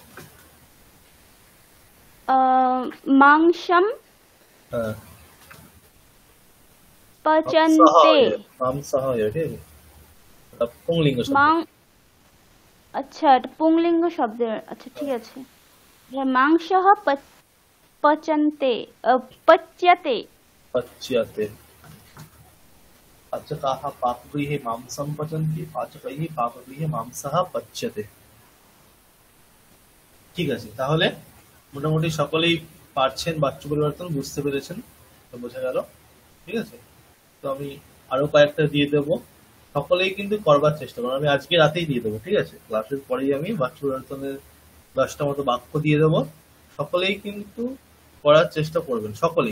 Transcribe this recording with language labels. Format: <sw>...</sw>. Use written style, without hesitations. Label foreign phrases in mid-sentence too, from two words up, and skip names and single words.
<sa>মাংসম</sa> <bn>হ্যাঁ</bn> <sa>পচন্তে।</sa> <bn>মাংসহ, ঠিক আছে। এটা পুংলিঙ্গ শব্দ। আচ্ছা, এটা পুংলিঙ্গ শব্দ। আচ্ছা, ঠিক আছে।</bn> <sa>মাংসः পচন্তে, পচ্যতে। পচ্যতে। পাচকাः পাকগৃহে মাংসম পচন্তি, পাচকৈः পাকগৃহে মাংসः পচ্যতে।</sa> <bn>ঠিক আছে, তাহলে মোটামুটি সকলেই পারছেন, বাচ্য পরিবর্তন বুঝতে পেরেছেন, বোঝা গেল। ঠিক আছে, তো আমি আরো কয়েকটা দিয়ে দেবো, সকলেই কিন্তু করবার চেষ্টা করুন। আমি আজকে রাতেই দিয়ে দেবো, ঠিক আছে। ক্লাসের পরেই আমি বাচ্য পরিবর্তনের 10টা মতো বাক্য দিয়ে দেবো, সকলেই কিন্তু করার চেষ্টা করবেন, সকলেই।</bn>